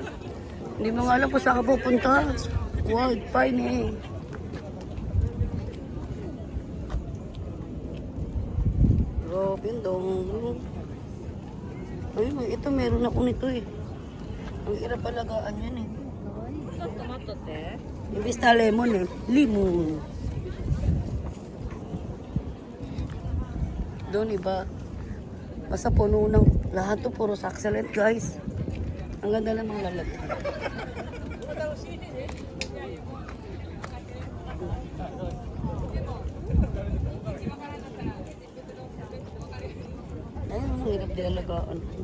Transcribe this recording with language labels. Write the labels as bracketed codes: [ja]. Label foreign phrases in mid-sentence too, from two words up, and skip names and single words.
[tl] Hindi mo nga alam kung saan ka pupunta. Wow, fine eh. Grabe yung dong. Ay, ito meron ako nito eh. Ang hirap alagaan yan eh. [ja] ちょっと待っとって。 [tl] Imbis na lemon eh. Limon. Doon iba. Basta puno ng lahat to puro [en] succulent guys. [tl] Ang ganda ng mga lalagyan. Ayun, ang hirap din alagaan.